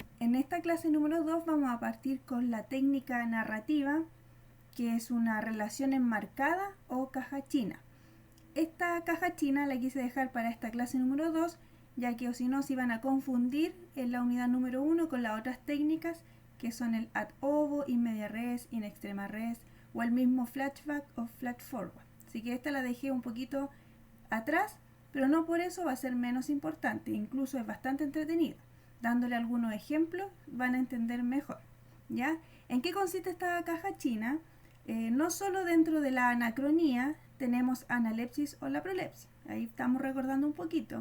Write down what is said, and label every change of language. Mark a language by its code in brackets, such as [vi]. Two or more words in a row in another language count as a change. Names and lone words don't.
[es] En esta clase número 2 vamos a partir con la técnica narrativa, que es una relación enmarcada o caja china. Esta caja china la quise dejar para esta clase número 2, ya que o si no se iban a confundir en la unidad número 1 con las otras técnicas, que son el [la] ad ovo, in media res, in extrema res, [es] o el mismo flashback o [en] flash forward. [es] Así que esta la dejé un poquito atrás, pero no por eso va a ser menos importante, incluso es bastante entretenida. Dándole algunos ejemplos van a entender mejor, ¿ya? ¿En qué consiste esta caja china? No solo dentro de la anacronía tenemos analepsis o la prolepsis, ahí estamos recordando un poquito.